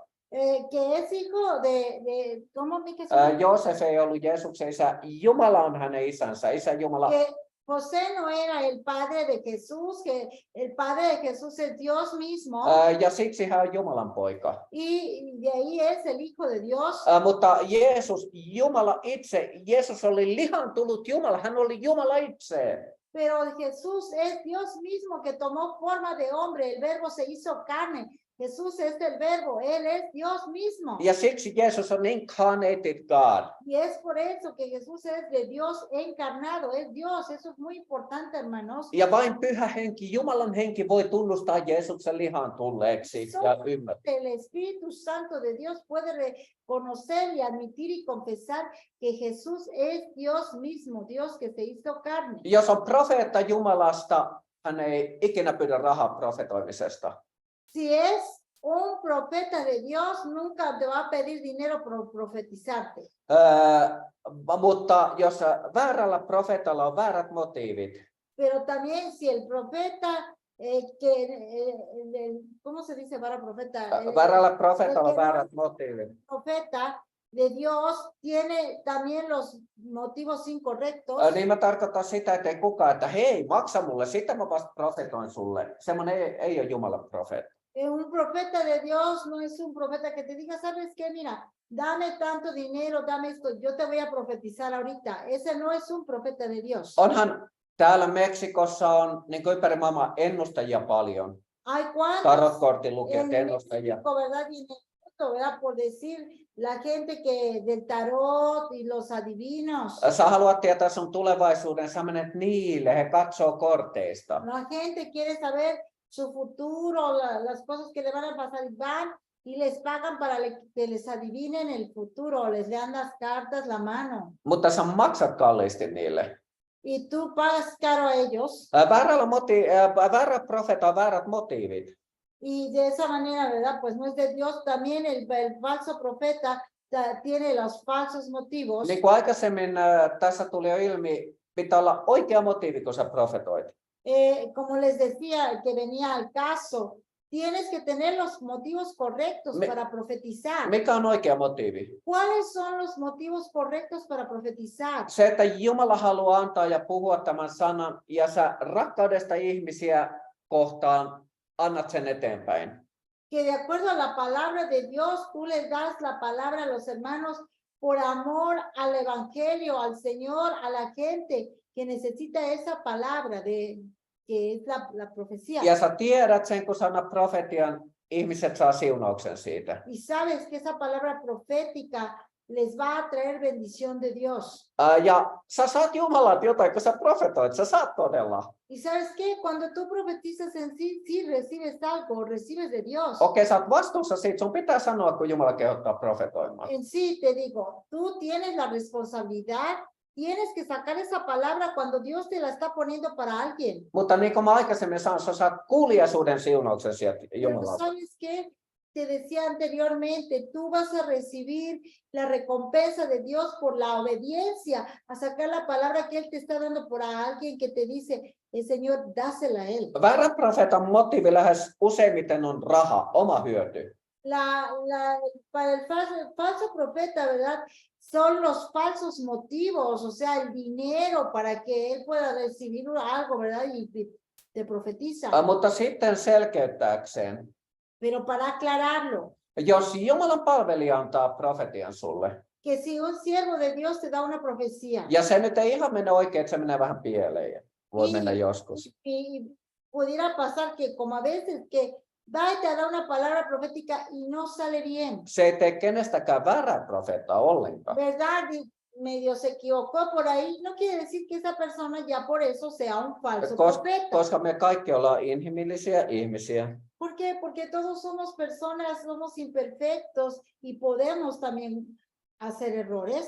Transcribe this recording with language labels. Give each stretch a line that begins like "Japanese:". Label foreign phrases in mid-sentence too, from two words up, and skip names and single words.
Spanish: Que es hijo de ¿cómo me
Finnish: Joosef ei ollut Jeesuksen isä, Jumala on hänen isänsä, isä Jumala.
Spanish: Que José no era el padre de Jesús, que el padre de Jesús es Dios mismo.
Finnish: Ja siksi hän on Jumalan poika.
Spanish: Y de ahí es el Hijo de Dios.
Finnish: Mutta Jeesus, Jumala itse, Jeesus oli lihan tullut Jumala, hän oli Jumala itse.
Spanish: Pero Jesús es Dios mismo que tomó forma de hombre, el verbo se hizo carne. Jesús es el verbo, Él es Dios mismo.
Finnish: Ja siksi Jeesus on
English: incarnated God.
Spanish: Y es por eso que Jesús es de Dios encarnado, es Dios, eso es muy importante, hermanos.
Finnish: Ja vain pyhä henki, Jumalan henki voi tunnustaa Jeesuksen lihaan tulleeksi ja ymmärtää.
Spanish: El Espíritu Santo de Dios puede reconocer y admitir y confesar que Jesús es Dios mismo, Dios que se hizo carne.
Finnish: Jos on profeetta Jumalasta, hän ei ikinä pyydä rahaa profetoimisesta.
Spanish: Si es un profeta de Dios, nunca te va a pedir dinero por profetizarte.
Finnish: Mutta jos väärällä profeetalla on väärät motiivit,
Spanish: Pero también si el profeta, ¿cómo se dice para profeta?
Finnish: väärällä profeetalla on väärät motiivit.
Spanish: Profeta de Dios tiene también los motivos incorrectos.
Finnish: Niin mä tarkoitan sitä, että ei kukaan, että hei, maksa mulle, sitä mä vasta profetoin sulle. Semmoinen ei ole Jumalan profeetta.
Spanish: Un profeta de Dios no es un profeta que te diga, ¿sabes qué? Mira, dame tanto dinero, dame esto, yo te voy a profetizar ahorita. Ese no es un profeta de Dios.
Finnish: Onhan täällä Meksikossa on niin kuin ympäri maailmaa ennustajia paljon.
Spanish: Hay cuantos
Finnish: Tarotkortilukijat, ennustajia.
Spanish: ¿verdad? Y en el mundo, ¿verdad? Por decir, la gente que del tarot y los adivinos.
Finnish: Sä haluat tietää sun tulevaisuuden, sä menet niille, he katsoo korteista.
Spanish: La gente quiere saber su futuro, las cosas que le van a pasar, y van y les pagan para que les adivinen el futuro, les lean las cartas, la mano.
Finnish: Mutta sä maksat kalliisti niille.
Spanish: Y tú pagas caro a ellos.
Finnish: Väärä profeta on väärät motiivit.
Spanish: Y de esa manera, ¿verdad? Pues no es de Dios. También el falso profeta tiene los falsos motivos.
Finnish: Niin kuin aikaisemmin tässä tuli jo ilmi, pitää olla oikea motiivi, kun sä profetoit.
Spanish: Como les decía, que venía al caso, tienes que tener los motivos correctos para profetizar.
Finnish: Mikä on oikea motiivi?
Spanish: ¿Cuáles son los motivos correctos para profetizar?
Finnish: Se, että Jumala haluaa antaa ja puhua tämän sanan, ja sä rakkaudesta ihmisiä kohtaan annat sen eteenpäin.
Spanish: Que de acuerdo a la palabra de Dios, tú les das la palabra a los hermanos por amor al evangelio, al Señor, a la gente que necesita esa palabra que es la profecía.
Finnish: Ja sä tiedät sen, kun sä annat profetian, ihmiset saa siunauksen siitä.
Spanish: Y sabes que esa palabra profética les va a traer bendición de Dios.
Finnish: Ja sä saat Jumalalta jotain, kun sä profetoit, sä saat todella.
Spanish: Y sabes qué, cuando tú profetizas en sí, sí recibes algo, recibes de Dios.
Finnish: Okei, sä oot vastuussa siitä, sun pitää sanoa, kun Jumala kehottaa profetoimaan.
Spanish: En sí te digo, tú tienes la responsabilidad, tienes que sacar esa palabra cuando Dios te la está poniendo para alguien.
Finnish: Mutta niin kuin mä aikaisemmin sanoin, sä saat kuuliaisuuden siunauksen sieltä
Spanish: Pero
Finnish: Jumalalta.
Spanish: sabes qué, te decía anteriormente, tú vas a recibir la recompensa de Dios por la obediencia, a sacar la palabra que Él te está dando por alguien que te dice, el Señor, dásela a Él.
Finnish: Väärän profeetan motiivi lähes useimmiten on raha, oma hyöty.
Spanish: Para el falso profeta, ¿verdad? Son los falsos motivos, o sea, el dinero para que él pueda recibir algo, ¿verdad? Y te profetiza.
Finnish: Mutta sitten selkeyttääkseen,
Spanish: Pero para aclararlo,
Finnish: jos Jumalan palvelija antaa profetian sulle,
Spanish: que si un siervo de Dios te da una profecía
Finnish: ja se nyt ei ihan mene oikein, että se menee vähän pieleen, voi mennä joskus.
Spanish: y pudiera pasar que como a veces que va y te da una palabra profética y no sale bien.
Finnish: Se ei tee kenestäkään väärää profeettaa ollenkaan.
Spanish: ¿Verdad? Y medio se equivocó por ahí, no quiere decir que esa persona ya por eso sea un falso profeta.
Finnish: Koska me kaikki ollaan inhimillisiä ihmisiä.
Spanish: ¿Por qué? Porque todos somos personas, somos imperfectos y podemos también hacer errores.